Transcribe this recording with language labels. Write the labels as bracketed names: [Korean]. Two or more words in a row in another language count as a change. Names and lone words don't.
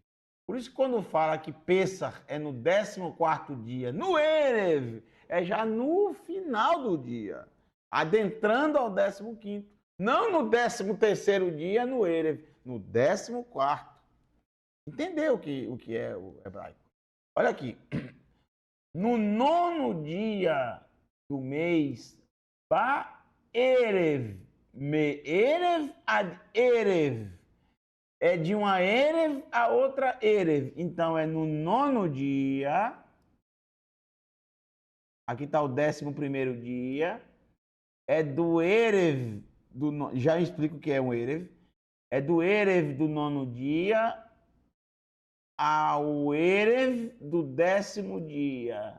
[Portuguese] Por isso, quando fala que Pessach é no 14º dia, no Erev, é já no final do dia, adentrando ao 15º. Não no 13º dia, no Erev, no 14º. Entendeu o que é o hebraico? Olha aqui. No 9º dia do mês, [Hebrew] בערב, מערב עד ערב. [Portuguese] É de uma erev a outra erev. Então, é no 9º dia. Aqui está o 11º dia. É do erev. Já explico o que é um erev. É do erev do 9º dia ao erev do 10º dia.